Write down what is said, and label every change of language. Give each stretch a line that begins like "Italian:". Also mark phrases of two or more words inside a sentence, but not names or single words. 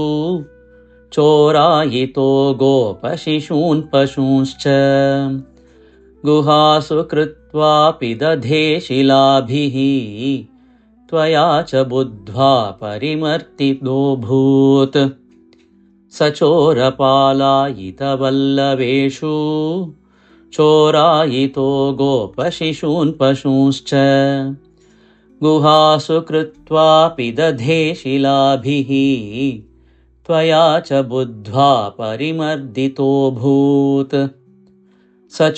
Sanskrit: ചോരായിതോ ഗോപ ശിശൂൻ പശൂൻ ഛ ഗുഹാസു കൃത്വാ പിദധേ ശിലാഭിഃ ത്വയാ ച ബുദ്ധ്വാ പരിമർദ്ദിതോഭൂത് സചോരപാലായിതവല്ലവേഷു चोरायितो गोपशिशून् पशूंश्च गुहासु कृत्वापि दधे शिलाभिः त्वया च बुद्ध्वा परिमर्दितोऽभूत् स